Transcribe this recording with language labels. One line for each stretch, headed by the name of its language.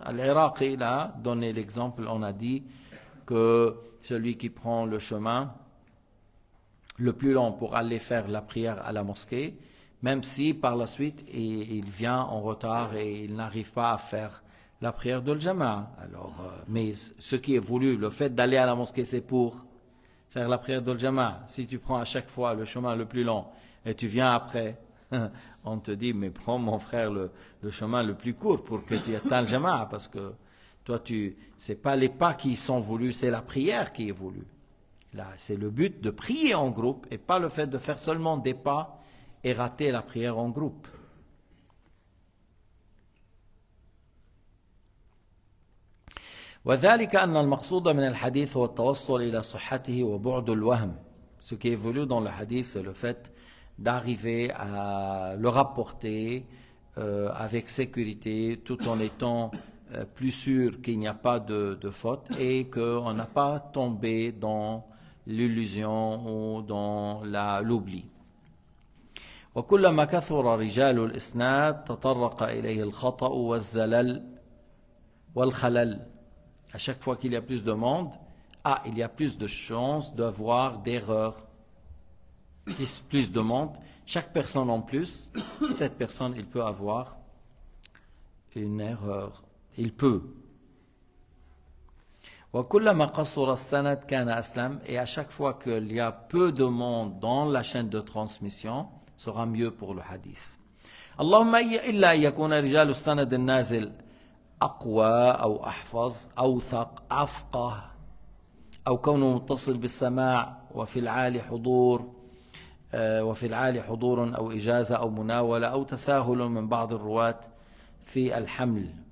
French: العراقي là donné l'exemple, on a dit que celui qui prend le chemin le plus long pour aller faire la prière à la mosquée, même si par la suite il vient en retard et il n'arrive pas à faire la prière de l'jama'a. Alors, mais ce qui est voulu, le fait d'aller à la mosquée, c'est pour faire la prière de l'jama'a. Si tu prends à chaque fois le chemin le plus long et tu viens après, on te dit, mais prends mon frère le chemin le plus court pour que tu atteignes le jama'a, parce que toi, c'est pas les pas qui sont voulus, c'est la prière qui est voulue. Là, c'est le but de prier en groupe et pas le fait de faire seulement des pas et rater la prière en groupe.
Arabic: وذلك أن المقصود من الحديث هو التوصل إلى صحته وبعد الوهم.
French: Ce qui est voulu dans le hadith, c'est le fait d'arriver à le rapporter avec sécurité, tout en étant plus sûr qu'il n'y a pas de faute et qu'on n'a pas tombé dans l'illusion ou dans l'oubli.
Arabic: وكلما كثر رجال الإسناد تطرق إليه الخطأ والزلل والخلل.
French: À chaque fois qu'il y a plus de monde, il y a plus de chances d'avoir d'erreurs. Plus de monde, chaque personne en plus, cette personne, il peut avoir une erreur. Il peut.
Arabic: وكلما قصر السند كان أسلم.
French: Et à chaque fois qu'il y a peu de monde dans la chaîne de transmission, sera mieux pour le hadith.
Arabic: اللهم إلا أن يكون رجال السند النازل أقوى أو أحفظ أوثق أفقه أو كونه متصل بالسماع وفي العالي حضور أو إجازة أو مناولة أو تساهل من بعض الرواة في الحمل